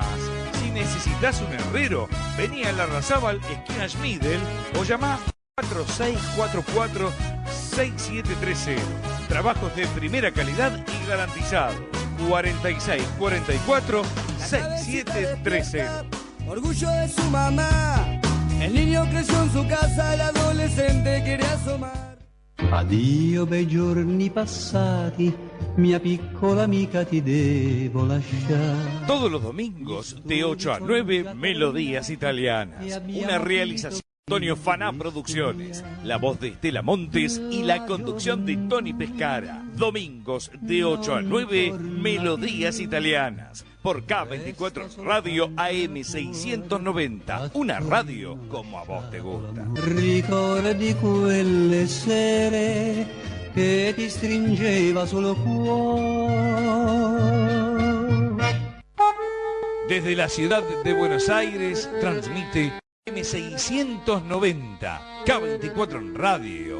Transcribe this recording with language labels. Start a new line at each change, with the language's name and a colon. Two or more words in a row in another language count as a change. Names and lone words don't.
Spanish: Si necesitas un herrero, vení a Larrazábal, esquina Schmidel, o llama 4644-6730. Trabajos de primera calidad y garantizados. 4644-6730. Orgullo de su mamá. El niño creció en su casa, el adolescente quiere asomar.
Italian: Addio bei giorni passati, mia piccola amica ti devo lasciare.
Spanish: Todos los domingos de 8 a 9, Melodías Italianas. Una realización de Antonio Faná Producciones. La voz de Estela Montes y la conducción de Tony Pescara. Domingos de 8 a 9, Melodías Italianas. Por K24 Radio AM690. Una radio como a vos te gusta.
Italian: Ricordi quelle sere che ti stringeva sul cuore.
Spanish: Desde la ciudad de Buenos Aires transmite AM690 K24 Radio.